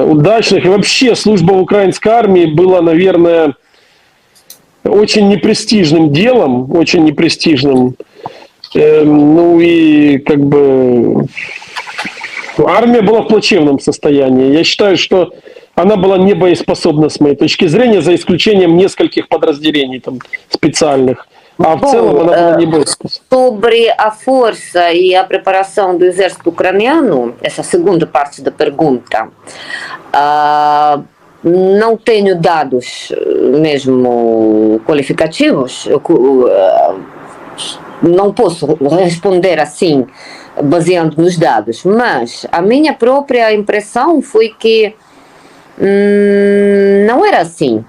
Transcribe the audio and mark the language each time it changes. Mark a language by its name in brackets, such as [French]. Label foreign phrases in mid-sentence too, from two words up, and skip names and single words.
[Russian] И вообще служба в украинской армии была, наверное, очень непрестижным делом, очень непрестижным. Ну и как бы армия была в плачевном состоянии. Я считаю, что она была не боеспособна с моей точки зрения, за исключением нескольких подразделений там, специальных. А в целом она была не boispособna. [Portuguese] Sobre a força e a preparação do exército ucraniano, essa segunda parte da pergunta, não tenho dados mesmo qualificativos, não posso responder assim, baseando nos dados, mas a minha própria impressão foi que não era assim.